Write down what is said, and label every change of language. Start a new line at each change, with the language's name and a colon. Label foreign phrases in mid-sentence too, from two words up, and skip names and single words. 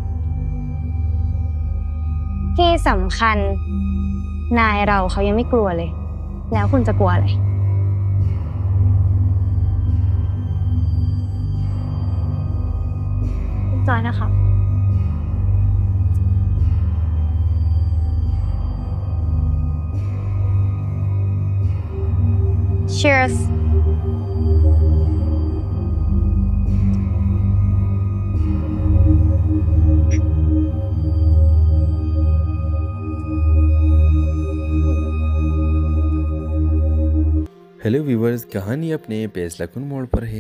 Thai: ที่สำคัญนายเราเขายังไม่กลัวเลยแล้วคุณจะกลัวอะไรจอยนะคะ Cheers
Hindi: हेलो व्यूवर्स, कहानी अपने फैसलाकुन मोड़ पर है।